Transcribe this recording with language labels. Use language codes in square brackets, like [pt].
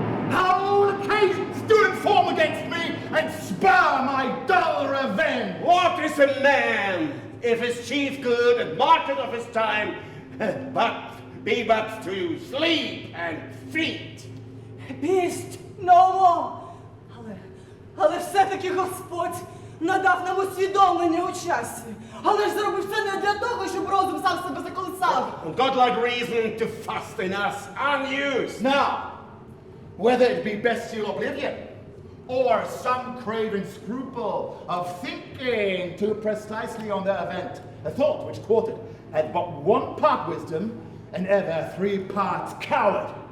[en] How occasions do inform against me and spur my dull revenge? What is a man if his chief good and market of his time but to sleep and feed? Beast, no more. [uk] Але все-таки Господь надав нам усвідомлення у часі. Але ж зробив це не для того, щоб розум сам себе заколисав. [en] And godlike reason to fast in us unused. Now, whether it be bestial oblivion or some craven scruple of thinking too precisely on the event, a thought which courted had but 1 part wisdom and ever 3 parts coward.